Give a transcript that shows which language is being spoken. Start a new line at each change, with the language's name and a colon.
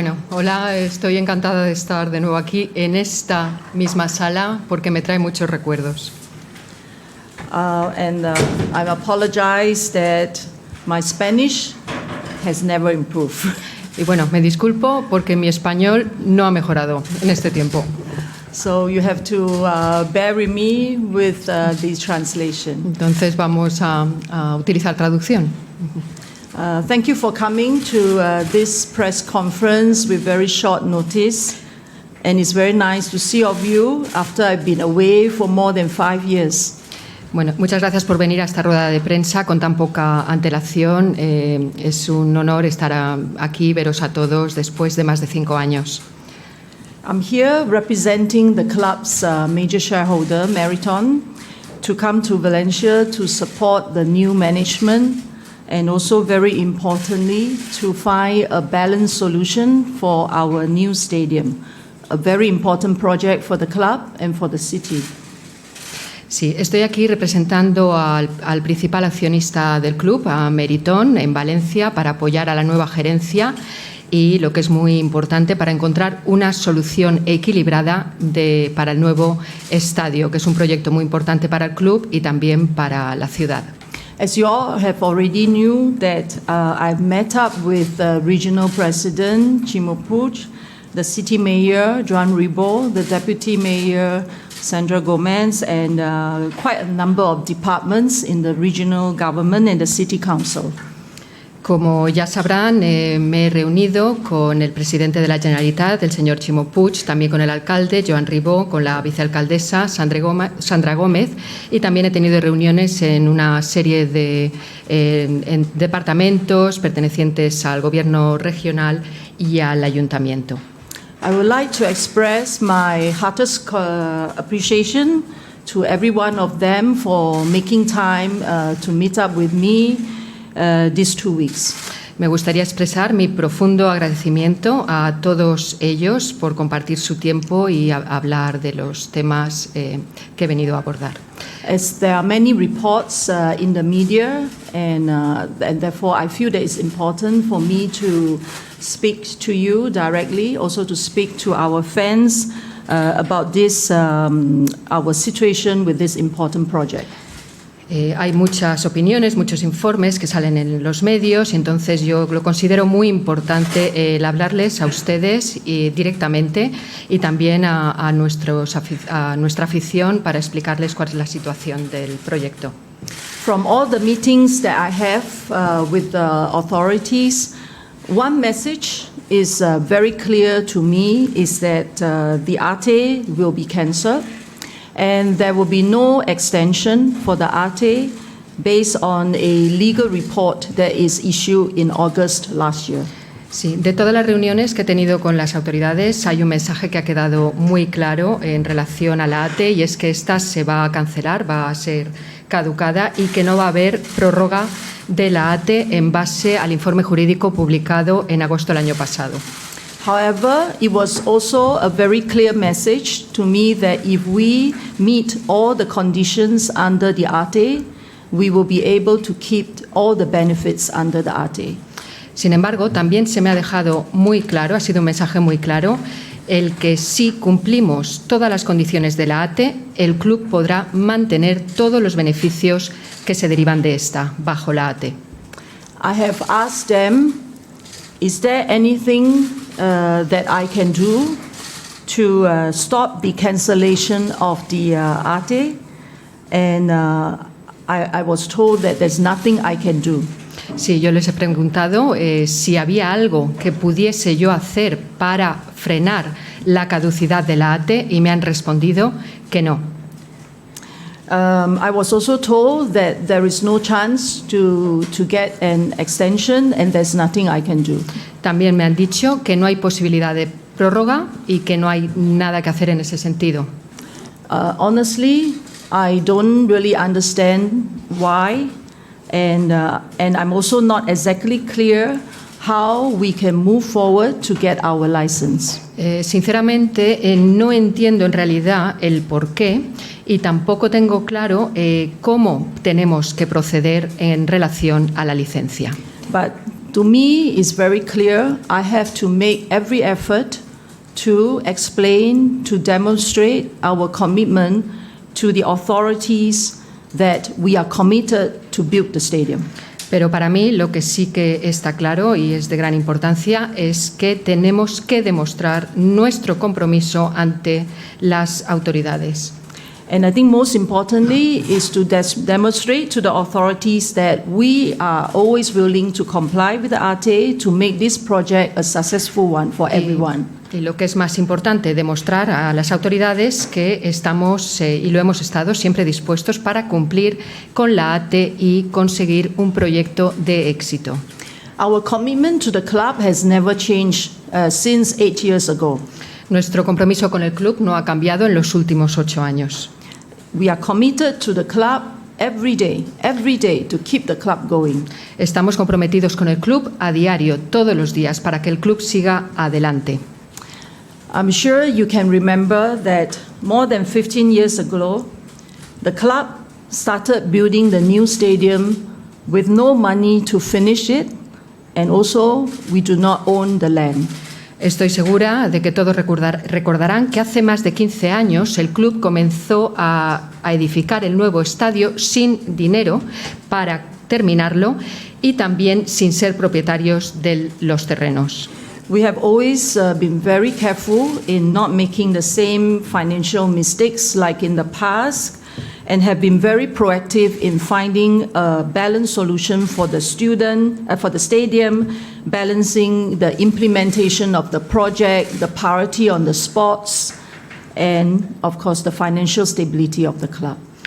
Spanish: Hola, estoy encantada de estar de nuevo aquí en esta misma sala porque me trae muchos recuerdos.
English: I apologize that my Spanish has never improved.
Spanish: Y me disculpo porque mi español no ha mejorado en este tiempo.
English: So you have to bear with me with the translation.
Spanish: Entonces vamos a utilizar traducción.
English: Thank you for coming to this press conference with very short notice. And it's very nice to see all of you after I've been away for more than 5 years.
Spanish: Muchas gracias por venir a esta rueda de prensa con tan poca antelación. Es un honor estar aquí, veros a todos después de más de 5 años.
English: I'm here representing the club's major shareholder, Meriton, to come to Valencia to support the new management and also, very importantly, to find a balanced solution for our new stadium, a very important project for the club and for the city.
Spanish: Sí, estoy aquí representando al principal accionista del club, a Meriton, en Valencia, para apoyar a la nueva gerencia y, lo que es muy importante, para encontrar una solución equilibrada para el nuevo estadio, que es un proyecto muy importante para el club y también para la ciudad.
English: As you all have already knew that I've met up with the regional president, Chimo Puig, the city mayor, Joan Ribó, the deputy mayor, Sandra Gomez, and quite a number of departments in the regional government and the city council.
Spanish: Como ya sabrán, me he reunido con el presidente de la Generalitat, el señor Chimo Puig, también con el alcalde, Joan Ribó, con la vicealcaldesa, Sandra Gómez, y también he tenido reuniones en una serie de departamentos pertenecientes al gobierno regional y al ayuntamiento.
English: I would like to express my heartiest appreciation to every one of them for making time to meet up with me these 2 weeks.
Spanish: Me gustaría expresar mi profundo agradecimiento a todos ellos por compartir su tiempo y hablar de los temas que he venido a abordar.
English: As there are many reports in the media, and therefore I feel that it's important for me to speak to you directly, also to speak to our fans about this, our situation with this important project.
Spanish: Hay muchas opiniones, muchos informes que salen en los medios y entonces yo lo considero muy importante el hablarles a ustedes directamente y también a nuestra afición para explicarles cuál es la situación del proyecto.
English: From all the meetings that I have with the authorities, one message is very clear to me, is that the ATE will be cancelled. And there will be no extension for the ATE based on a legal report that is issued in August last year.
Spanish: Sí, de todas las reuniones que he tenido con las autoridades hay un mensaje que ha quedado muy claro en relación a la ATE y es que esta se va a cancelar, va a ser caducada y que no va a haber prórroga de la ATE en base al informe jurídico publicado en agosto del año pasado.
English: However, it was also a very clear message to me that if we meet all the conditions under the ATE, we will be able to keep all the benefits under the ATE.
Spanish: Sin embargo, también se me ha dejado muy claro, ha sido un mensaje muy claro, el que si cumplimos todas las condiciones de la ATE, el club podrá mantener todos los beneficios que se derivan de esta, bajo la ATE.
English: I have asked them, is there anything that I can do to stop the cancellation of the ATE? And I was told that there's nothing I can do.
Spanish: Sí, yo les he preguntado si había algo que pudiese yo hacer para frenar la caducidad de la ATE y me han respondido que no.
English: I was also told that there is no chance to get an extension and there's nothing I can do.
Spanish: También me han dicho que no hay posibilidad de prórroga y que no hay nada que hacer en ese sentido.
English: Honestly, I don't really understand why, and I'm also not exactly clear how we can move forward to get our license.
Spanish: Sinceramente, no entiendo en realidad el por qué y tampoco tengo claro cómo tenemos que proceder en relación a la licencia.
English: But to me, it's very clear. I have to make every effort to explain, to demonstrate our commitment to the authorities that we are committed to build the stadium.
Spanish: Pero para mí lo que sí que está claro y es de gran importancia es que tenemos que demostrar nuestro compromiso ante las autoridades.
English: And I think most importantly is to demonstrate to the authorities that we are always willing to comply with the ATE to make this project a successful one for everyone.
Spanish: Y lo que es más importante, demostrar a las autoridades que estamos y lo hemos estado siempre dispuestos para cumplir con la ATE y conseguir un proyecto de éxito.
English: Our commitment to the club has never changed since 8 years ago.
Spanish: Nuestro compromiso con el club no ha cambiado en los últimos 8 años.
English: We are committed to the club every day to keep the club going.
Spanish: Estamos comprometidos con el club a diario, todos los días, para que el club siga adelante.
English: I'm sure you can remember that more than 15 years ago, the club started building the new stadium with no money to finish it, and also we do not own the land.
Spanish: Estoy segura de que todos recordarán que hace más de 15 años el club comenzó a edificar el nuevo estadio sin dinero para terminarlo y también sin ser propietarios de los terrenos.
English: We have always been very careful in not making the same financial mistakes like in the past, and have been very proactive in finding a balanced solution for the for the stadium, balancing the implementation of the project, the priority on the sports, and of course the financial stability of the club.